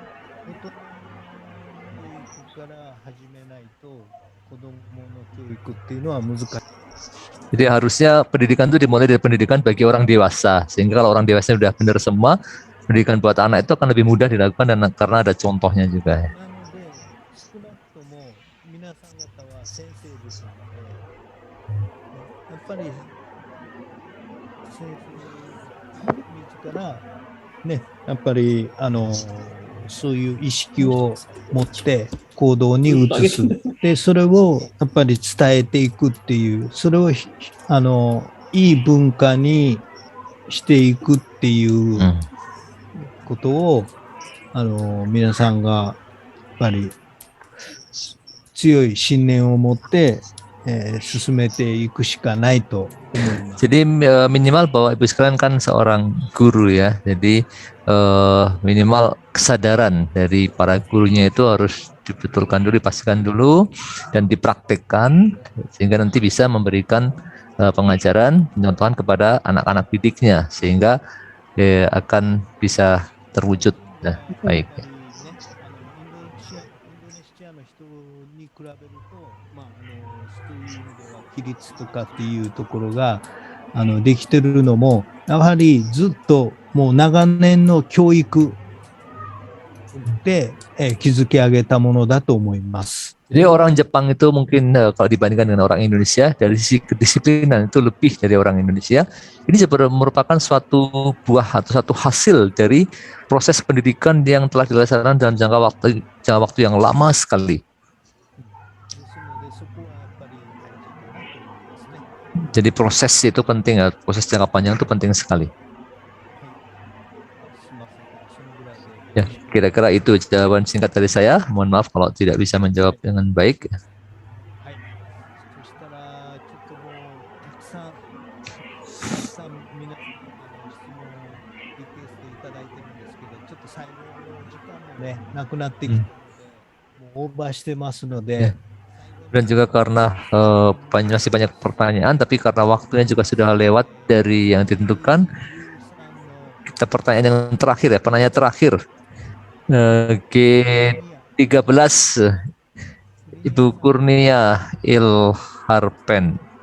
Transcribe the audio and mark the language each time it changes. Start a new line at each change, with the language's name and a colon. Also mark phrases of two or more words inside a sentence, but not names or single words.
Indonesian: Jadi harusnya pendidikan itu dimulai dari pendidikan bagi orang dewasa, sehingga kalau orang dewasa sudah benar semua, pendidikan buat anak itu akan lebih mudah dilakukan dan karena ada contohnya juga. Ya.
Japanese: そういう意識を持って行動に移す。で、それをやっぱり伝えていくっていう、それをいい文化にしていくっていうことを、皆さんがやっぱり強い信念を持って、進めていくしかないと思います。
Indonesian: Jadi minimal Bapak Ibu sekalian kan seorang guru ya. Jadi minimal kesadaran dari para gurunya itu harus dibetulkan dulu, dipastikan dulu dan dipraktekkan sehingga nanti bisa memberikan pengajaran, pencontohan kepada anak-anak didiknya sehingga akan bisa terwujud. Nah, baik.
Japanese: 規律とかっていうところができてるのもやはりずっともう長年の教育で築き上げたものだと思います。
Indonesian: Jadi orang Jepang itu mungkin kalau dibandingkan dengan orang Indonesia dari sisi kedisiplinan itu lebih dari orang Indonesia. Ini merupakan suatu buah atau satu hasil dari proses pendidikan yang telah dilaksanakan dalam jangka waktu yang lama sekali. Jadi proses itu penting ya, proses jangka panjang itu penting sekali. Ya, kira-kira itu jawaban singkat dari saya. Mohon maaf kalau tidak bisa menjawab dengan baik.
Japanese: ね、なくなってきて、もうオーバーしてますので、
Indonesian: Dan juga karena masih banyak pertanyaan, tapi karena waktunya juga sudah lewat dari yang ditentukan, kita pertanyaan yang terakhir ya, penanya terakhir. G13, Ibu Kurnia Ilharpen.